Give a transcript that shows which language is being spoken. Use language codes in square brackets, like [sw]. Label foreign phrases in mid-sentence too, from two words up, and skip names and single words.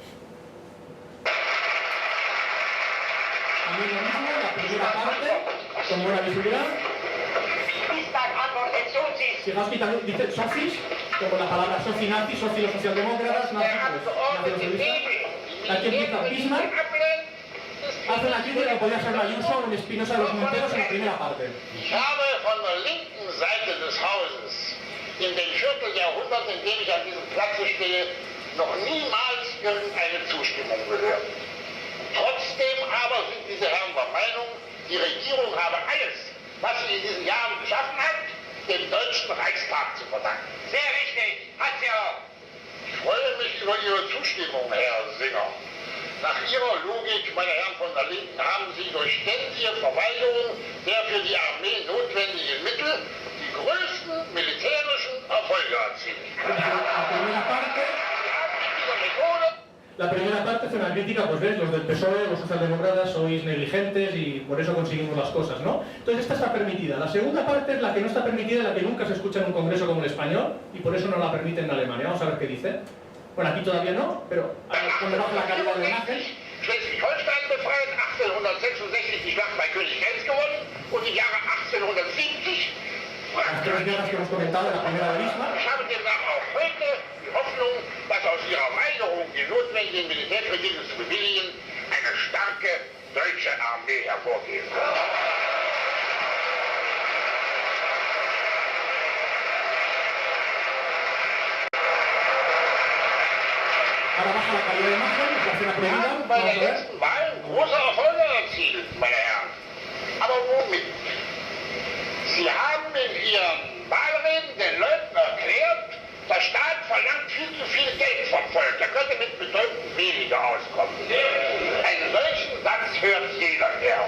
[es] También lo mismo, la primera parte, con buena visibilidad. Fijaos que también dice sofis, como la palabra soci nazi, soci los socialdemócratas, nazi los socialistas. Aquí empieza Bismarck, hace una crítica que podía ser Ayuso o un Espinosa de los Monteros en la primera parte. [de] Ich habe von der linken Seite des Hauses in dem Vierteljahrhundert, in dem ich an diesem Platze stehe, noch niemals irgendeine Zustimmung gehört. Trotzdem aber sind diese Herren der Meinung, die Regierung habe alles, was sie in diesen Jahren geschaffen hat, dem Deutschen Reichstag zu verdanken. Sehr richtig, hat sie auch. Ich freue mich über Ihre Zustimmung, Herr Singer. Nach Ihrer Logik, meine Herren von der Linken, haben Sie durch ständige Verweigerung der für die Armee notwendigen Mittel die größten militärischen Erfolge erzielt. [es] La primera parte fue una crítica, pues ves, los del PSOE, los socialdemócratas sois negligentes y por eso conseguimos las cosas, ¿no? Entonces esta está permitida. La segunda parte es la que no está permitida, la que nunca se escucha en un congreso como el español y por eso no la permiten en Alemania. Vamos a ver qué dice. Bueno, aquí todavía no, pero cuando baja la calidad de imagen... [de] Schleswig-Holstein befreit, 1866 die Schlacht bei Königgrätz gewonnen und im Jahre 1870... [es] Las tres guerras que hemos comentado en la primera de Bismarck. [de] Ich habe demnach auch heute die Hoffnung, dass aus ihrer Weigerung, die notwendigen Militärkredite zu bewilligen, eine starke deutsche Armee hervorgeht. [es] Ahora baja la calidad de imagen, es la escena prohibida. [de] Wir haben bei der letzten Wahl große Erfolge erzielt, meine Herren. Aber womit? Sie haben in Ihren Wahlreden den Leuten erklärt, der Staat verlangt viel zu viel Geld vom Volk. Er könnte mit bedeutend weniger auskommen. Einen solchen Satz hört jeder her.